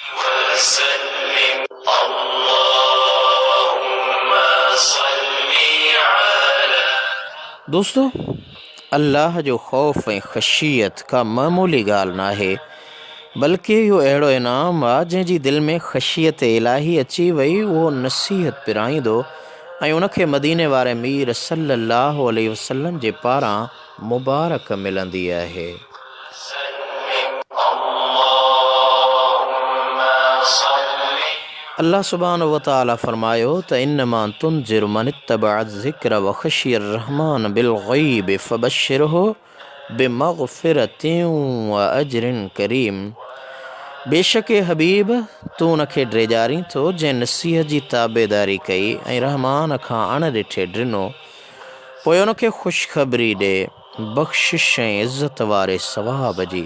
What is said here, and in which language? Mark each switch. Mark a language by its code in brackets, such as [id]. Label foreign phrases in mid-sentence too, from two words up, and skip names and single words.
[sd] दोस्तो, अल्लाह जो ख़ौफ़ ऐं ख़शियत का मामूली ॻाल्हि न आहे, बल्कि इहो अहिड़ो इनाम आहे जंहिंजी दिलि में ख़शियत इलाही अची वई, उहो नसीहत पिराईंदो ऐं उनखे मदीने वारे मीर [ar] صلى الله عليه وسلم [sd] जे पारां मुबारक मिलंदी आहे। [ar] الله سبحانه وتعالى [sd] फरमायो त [ar] إنما تنذر من اتبع الذكر وخشي الرحمن بالغيب فبشره بمغفرة وأجر كريم. [sd] बेशक हबीब, तूं उनखे ड्रेजारी थो जंहिं नसीहत जी ताबेदारी कई ऐं रहमान खां अण ॾिठे ॾिनो, पोइ उनखे ख़ुशख़बरी ॾे बख़्शिश ऐं इज़त वारे सवाब जी।